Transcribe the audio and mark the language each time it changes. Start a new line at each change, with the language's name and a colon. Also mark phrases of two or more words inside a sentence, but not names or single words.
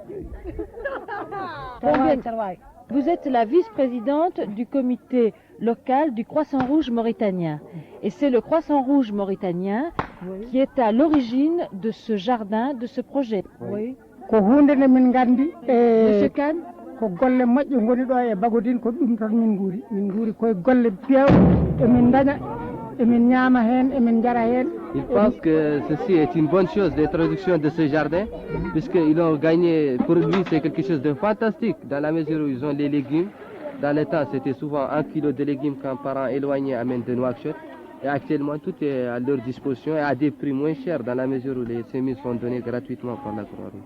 French: Vous êtes la vice-présidente du comité local du Croissant Rouge mauritanien. Et c'est le Croissant Rouge mauritanien qui est à l'origine de ce jardin, de ce projet. Oui. Monsieur Kahn,
Fula: ko golle moƴƴe ngoni ɗo e Bagodine ko ɗum tan min guuri koye golle pewɗe emin daña emin ñaama hen emin jara hen.
French: Il pense que ceci est une bonne chose, l'introduction de ce jardin, puisqu'ils ont gagné, pour lui c'est quelque chose de fantastique, dans la mesure où ils ont les légumes. Dans le temps, c'était souvent 1 kilo de légumes qu'un parent éloigné amène de Nouakchott. Et actuellement, tout est à leur disposition et à des prix moins chers, dans la mesure où les semis sont donnés gratuitement par la Croix-Rouge.